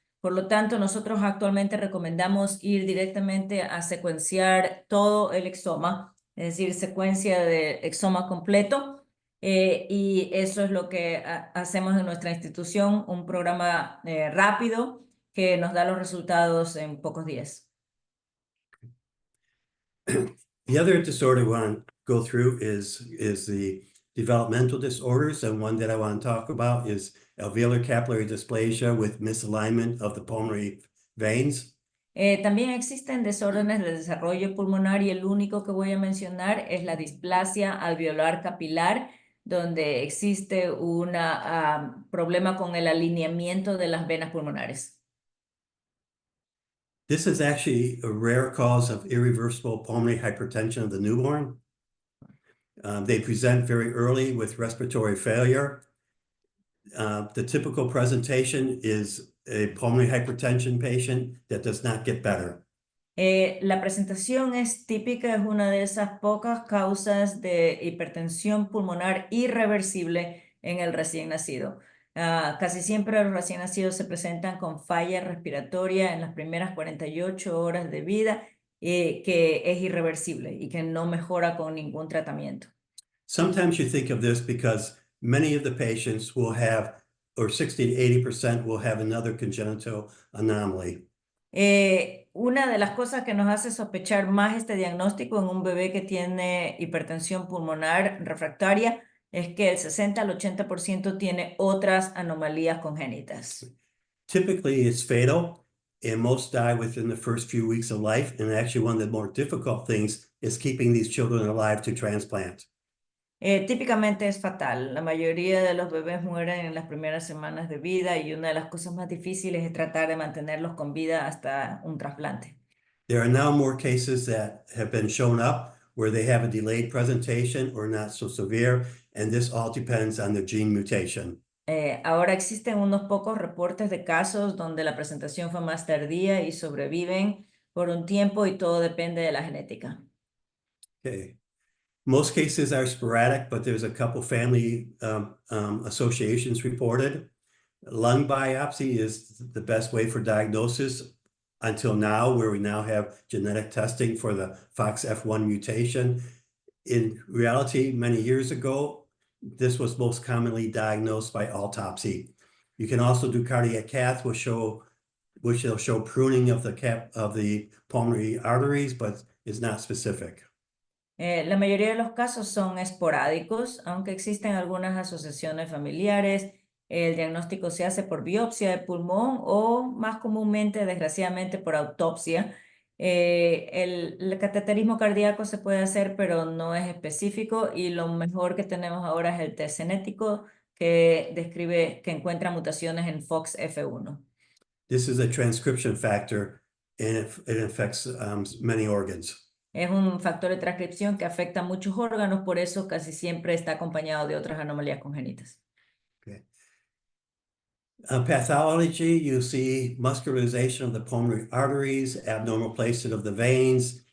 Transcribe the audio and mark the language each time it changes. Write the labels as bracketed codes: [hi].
[es] Por lo tanto, nosotros actualmente recomendamos ir directamente a secuenciar todo el exoma, es decir, secuencia de exoma completo. Y eso es lo que hacemos en nuestra institución, un programa rápido que nos da los resultados en pocos días. [en] The other disorder we want to go through is the developmental disorders, and one that I want to talk about is alveolar capillary dysplasia with misalignment of the pulmonary veins. [es] También existen desórdenes del desarrollo pulmonar y el único que voy a mencionar es la displasia alveolar capilar, donde existe un problema con el alineamiento de las venas pulmonares. [en] This is actually a rare cause of irreversible pulmonary hypertension of the newborn. They present very early with respiratory failure. The typical presentation is a pulmonary hypertension patient that does not get better. [es] La presentación es típica, es una de esas pocas causas de hipertensión pulmonar irreversible en el recién nacido. Casi siempre los recién nacidos se presentan con falla respiratoria en las primeras 48 horas de vida, que es irreversible y que no mejora con ningún tratamiento. [en] Sometimes you think of this because many of the patients will have, or 60 to 80% will have another congenital anomaly. [es] Una de las cosas que nos hace sospechar más este diagnóstico en un bebé que tiene hipertensión pulmonar refractaria es que el 60 al 80% tiene otras anomalías congénitas. [en] Typically, it's fatal, and most die within the first few weeks of life. And actually, one of the more difficult things is keeping these children alive to transplant. [es] Típicamente es fatal. La mayoría de los bebés mueren en las primeras semanas de vida y una de las cosas más difíciles es tratar de mantenerlos con vida hasta un trasplante. [en] There are now more cases that have been shown up where they have a delayed presentation or not so severe, and this all depends on the gene mutation. [es] Ahora existen unos pocos reportes de casos donde la presentación fue más tardía y sobreviven por un tiempo y todo depende de la genética. Okay. [en] Most cases are sporadic, but there's a couple family associations reported. Lung biopsy is the best way for diagnosis until now, where we now have genetic testing for the FOXF1 mutation. In reality, many years ago, this was most commonly diagnosed by autopsy. You can also do cardiac cath, which will show pruning of the pulmonary arteries, but is not specific. [es] La mayoría de los casos son esporádicos, aunque existen algunas asociaciones familiares. El diagnóstico se hace por biopsia de pulmón o más comúnmente, desgraciadamente, por autopsia. El cateterismo cardíaco se puede hacer, pero no es específico y lo mejor que tenemos ahora es el test genético que encuentra mutaciones en FOXF1. [en] This is a transcription factor and it affects many organs. [es] Es un factor de transcripción que afecta a muchos órganos, por eso casi siempre está acompañado de otras anomalías congénitas. Okay. [en] Pathology, you see muscularization of the pulmonary arteries, abnormal placement of the veins.